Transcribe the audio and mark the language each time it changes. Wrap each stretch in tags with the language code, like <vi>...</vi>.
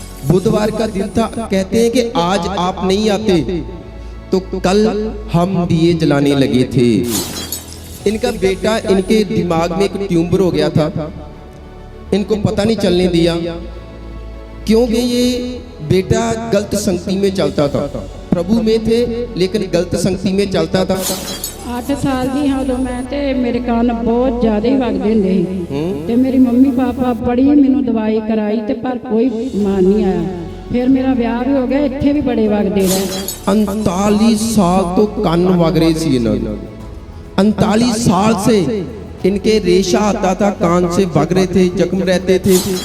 <hi>बुधवार का दिन था, कहते हैं कि आज आप नहीं आते तो कल हम दिए जलाने लगे थे। इनका बेटा, इनके दिमाग में एक ट्यूमर हो गया था, इनको पता नहीं चलने दिया, क्योंकि ये बेटा गलत संगति में चलता था। प्रभु में थे लेकिन गलत संगति में चलता था।</hi> <pa>8 साल ਦੀ ਹਾਂ ਉਦੋਂ ਮੈਂ ਤੇ ਮੇਰੇ ਕੰਨ ਬਹੁਤ ਜ਼ਿਆਦਾ ਹੀ ਵਗਦੇ ਹੁੰਦੇ ਸੀ ਤੇ ਮੇਰੀ ਮੰਮੀ ਪਾਪਾ ਬੜੀ ਮੈਨੂੰ ਦਵਾਈ ਕਰਾਈ ਤੇ ਪਰ ਕੋਈ ਮਾਨ ਨਹੀਂ ਆਇਆ। ਫਿਰ ਮੇਰਾ ਵਿਆਹ ਵੀ ਹੋ ਗਿਆ, ਇੱਥੇ ਵੀ ਬੜੇ ਵਗਦੇ ਰਹੇ।</pa> <hi>39 साल तो कान वग रहे सी इन्होंने। 39 साल से इनके रेशा आता था, कान से वग रहे थे, जख्म रहते थे।</hi>